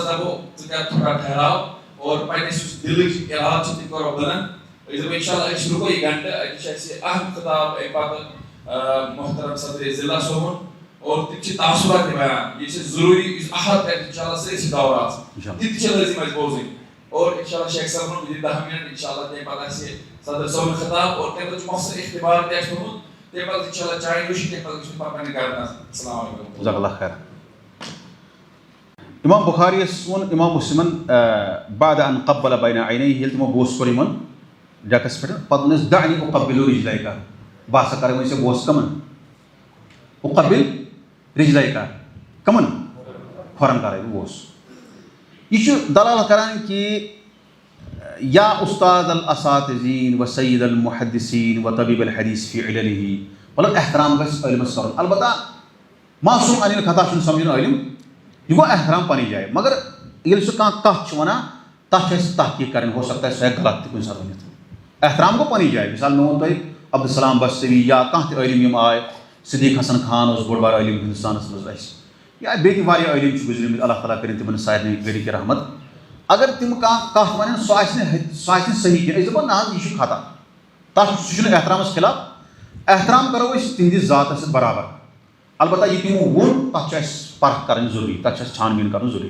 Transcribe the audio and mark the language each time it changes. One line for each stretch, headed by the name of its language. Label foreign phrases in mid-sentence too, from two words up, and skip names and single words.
Kashmiri: دپو ژٕ کر تھوڑا ٹھہراو اور پنٕنِس یُس دِلٕکۍ اِرادٕ چھِ تِم کرو بُلنٛد أسۍ دپو انشاء اللہ أسۍ رُکو یہِ گھنٹہٕ اَتہِ چھِ اَسہِ اہم خطاب اَمہِ پتہٕ محترم صدرِ ضلع صٲبُن اور تِم چھِ تاثرات تہِ بیان یہِ چھِ ضروٗری یُس احد کرِ انشاء اللہ سٲرسٕے دورٕ آسان تہِ تہِ چھِ لٲزِم اَسہِ بوزٕنۍ اور انشاء اللہ شیخ صٲبُن دِن 10 منٹ انشاء اللہ تمہِ پتہٕ آسہِ صدر صٲبُن خطاب اور تمہِ پتہٕ چھُ مۄخصر اختبار تہِ اَسہِ تھوٚمُت تمہِ پتہٕ انشاء اللہ چاے نوشی تمہِ پتہٕ چھُ پنٕنہِ گرٕ نژُن.
Arabic: السلام علیکم. جزاک اللہ خیر.
Kashmiri: امام بخاری وون امام مسلمن
Arabic: بعد ان قبل بین عینیہ
Kashmiri: ییٚلہِ تِمو بوس کوٚر یِمن ڈیکس پٮ۪ٹھ پتہٕ ووٚنُس
Arabic: دعنی اقبل رجلیک
Kashmiri: بہٕ ہسا کرٕ وۄنۍ ژےٚ بوس کمن
Arabic: اقبل رجلیک
Kashmiri: کمن کھۄرن کرے بہٕ بوس. یہ چھُ دلالت کران کہ
Arabic: یا استاد الاساتذین و سید المحدثین و طبیب الحدیث فی عللہ
Kashmiri: مطلب احترام گژھِ علمس کرُن البتہ معصوم انل خطا چھُنہٕ سمجھُن علم یہ گو احترام پنٕنۍ جایہِ مگر ییٚلہِ سُہ کانٛہہ کتھ چھُ ونان تتھ چھِ اَسہِ تحقیق کرٕنۍ
Urdu: ہو سکتا ہے
Kashmiri: سُہ ہیٚکہِ غلط تہِ کُنہِ ساتہٕ ؤنِتھ. احترام گوٚو پنٕنۍ جایہِ مثال مےٚ ووٚن تۄہہِ عبدالسلام بصری یا کانٛہہ تہِ عٲلِم یِم آے صدیق حسن خان اوس بوٚڑ بار عٲلِم ہندوستانس منٛز اَسہِ یا بیٚیہِ تہِ واریاہ عٲلِم چھِ گُزریمٕتۍ اللہ تعالیٰ کٔرِنۍ تِمن سارنٕے گٔرِکۍ رحمت اگر تِم کانٛہہ کتھ وَنن سۄ آسہِ نہٕ صحیح کینٛہہ أسۍ دَپو نہ حظ یہِ چھُ خطا تتھ سُہ چھُنہٕ احترامس خلاف احترام کرو أسۍ تِہنٛدِس ذاتس سۭتۍ برابر البتہ یہِ تِمو ووٚن تتھ چھِ اَسہِ پرکھ کرٕنۍ ضروٗری تتھ چھِ اَسہِ چھان بیٖن کرُن ضروٗری.